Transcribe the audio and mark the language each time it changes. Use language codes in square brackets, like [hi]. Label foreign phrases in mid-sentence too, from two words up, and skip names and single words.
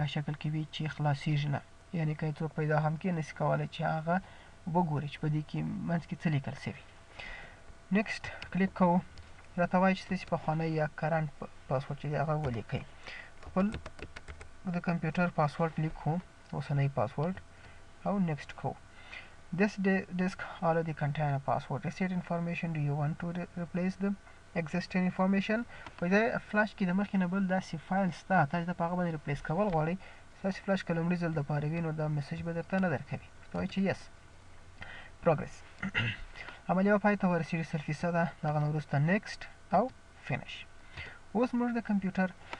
[ps] شکل کې وي چې خلاصېږي نه یعنې که څوک پیدا هم کې نسي کولی چې هغه وګورئ چې په دې کې منځ کې څه لیکل سوي [en] next click [ps] کوو راته وایي چې ستاسې پخوانی یا [en] current password [ps] چې دی هغه ولیکئ خپل د کمپیوټر پاسورډ لیکو اوسنی پاسورډ او نیکسټ کوو [en] This disk already contain a password reset information. Do you want to replace the existing information? [ps] په دې فلاش کې د مخکې نه بل داسې فایل شته تاسو د په هغه باندې ریپلیس کول غواړئ ستاسې فلاش که لومړي ځل دپاره وي نو دا میسج به درته نه درکوي ورته وایي چې [en] yes progress [ps] عملیه به پای ته ورسېږي 100% دغه نه وروسته نیکسټ او فینش اوس موږ د کمپیوټر